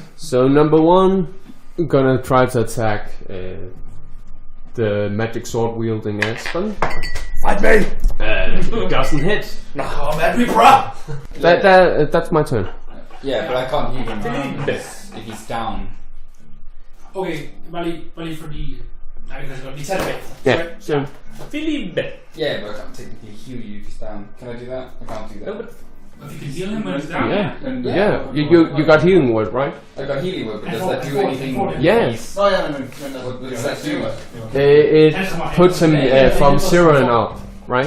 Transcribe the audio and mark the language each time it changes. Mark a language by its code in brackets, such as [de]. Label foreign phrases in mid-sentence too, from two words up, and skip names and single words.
[en] so number 1, gonna try to attack the magic sword wielding Aspen. Fight me! Doesn't hit. Come at me, bruh! That's my turn. Yeah, but I can't heal him if he's down. Okay, Valley for the... [da] Nej, vi kan godt lige tage det væk. [en] Yeah. So Philippe! Yeah, but I can't technically heal you if he's down. Can I do that? I can't do that. No, but If you can heal him when he's down. Yeah. You got healing word, right? I got healing word, but And does that do 40, anything? 40. Yes. Oh yeah, when What does that do? It puts him from 0 and up, right?